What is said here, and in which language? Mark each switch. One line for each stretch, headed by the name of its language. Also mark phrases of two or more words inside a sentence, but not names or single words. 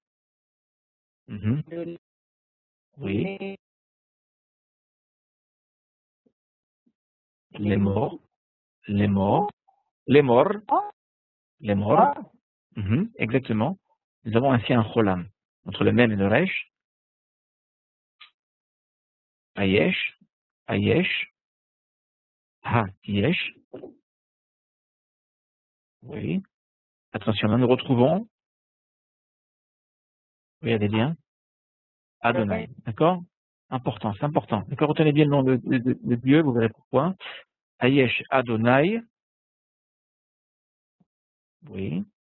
French: Oui. Les morts. Exactement. Nous avons ainsi un cholam entre le même et le resh. Ayesh, ha, yesh. Oui. Attention, là nous retrouvons. Regardez bien. Adonai. D'accord? Important, c'est important. D'accord? Retenez bien le nom de Dieu, vous verrez pourquoi. Ayesh Adonai. Oui.